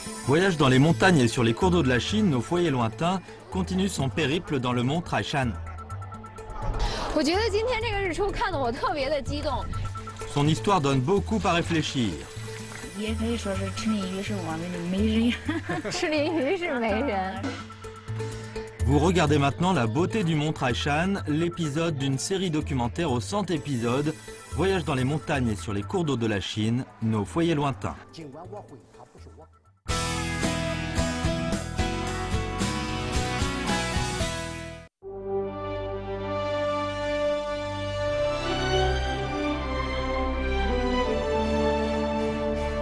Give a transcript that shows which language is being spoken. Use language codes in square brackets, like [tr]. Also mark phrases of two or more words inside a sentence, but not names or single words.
[fr] Voyage dans les montagnes et sur les cours d'eau de la Chine, nos foyers lointains continuent son périple dans le mont Taishan. [zh] 我觉得今天这个日出看得我特别的激动。 [fr] Son histoire donne beaucoup à réfléchir. [zh] 也可以说是赤林鱼是我们的美人。赤林鱼是美人。 [fr] Vous regardez maintenant La beauté du mont Taishan, l'épisode d'une série documentaire aux 100 épisodes, Voyage dans les montagnes et sur les cours d'eau de la Chine, nos foyers lointains. L'équipe